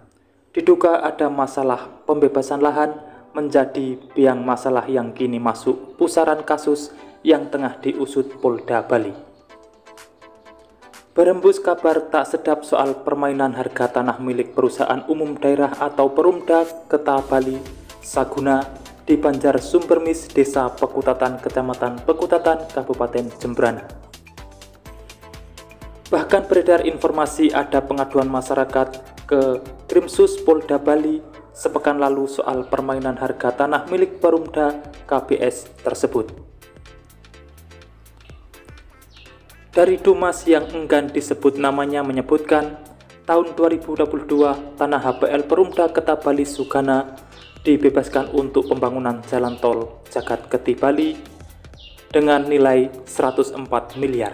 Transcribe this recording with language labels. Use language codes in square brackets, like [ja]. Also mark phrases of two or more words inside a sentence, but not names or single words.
[id] Diduga ada masalah pembebasan lahan menjadi biang masalah yang kini masuk pusaran kasus yang tengah diusut Polda Bali. Berembus kabar tak sedap soal permainan harga tanah milik perusahaan umum daerah atau Perumda Keta Bali Saguna di Banjar Sumbermis, Desa Pekutatan, Kecamatan Pekutatan, Kabupaten Jembrana. Bahkan beredar informasi ada pengaduan masyarakat ke Krimsus Polda Bali sepekan lalu soal permainan harga tanah milik Perumda KBS tersebut. Dari Dumas yang enggan disebut namanya menyebutkan, tahun 2022 tanah HPL Perumda Keta Bali Sugana dibebaskan untuk pembangunan jalan tol Jagat Keti Bali dengan nilai 104 miliar.